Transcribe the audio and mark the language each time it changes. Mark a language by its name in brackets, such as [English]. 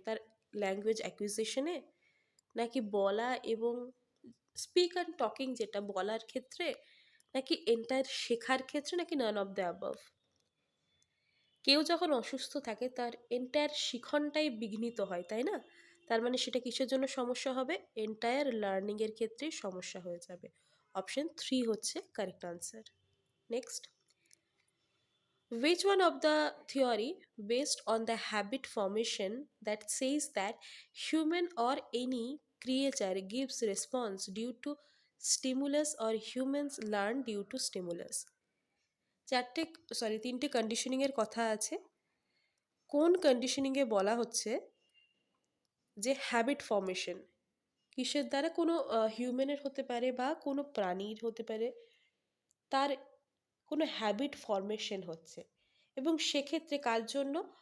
[Bangla] তার ল্যাঙ্গুয়েজ অ্যাকুইজিশনে, নাকি বলা এবং স্পিক অ্যান্ড টকিং যেটা বলার ক্ষেত্রে, নাকি এন্টায়ার শেখার ক্ষেত্রে, নাকি নান অফ দ্য অ্যাবাভ? কেউ যখন অসুস্থ থাকে তার এন্টায়ার শিখনটাই বিঘ্নিত হয়, তাই না? তার মানে সেটা কিসের জন্য সমস্যা হবে? এন্টায়ার লার্নিংয়ের ক্ষেত্রেই সমস্যা হয়ে যাবে। অপশন 3 হচ্ছে correct answer. [English] Next, which one of the theory based on the habit formation that says that human or any creature gives response due to stimulus or humans learn due to stimulus? [Bangla] চারটে, sorry, তিনটে conditioning এর কথা আছে। কোন conditioning এ বলা হচ্ছে যে habit formation কিসের দ্বারা? কোনো হিউম্যানের হতে পারে বা কোনো প্রাণীর হতে পারে, তার কোনো হ্যাবিট ফর্মেশন হচ্ছে, এবং সেক্ষেত্রে কার জন্য?